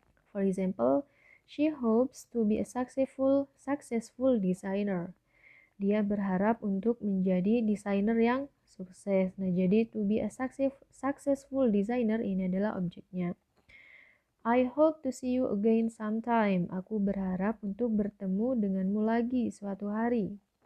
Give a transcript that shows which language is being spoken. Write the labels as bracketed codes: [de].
[en] For example, she hopes to be a successful designer. [id] Dia berharap untuk menjadi desainer yang sukses. Nah, jadi [en] to be a successful designer [id] ini adalah objeknya. [en] I hope to see you again sometime. [id] Aku berharap untuk bertemu denganmu lagi suatu hari.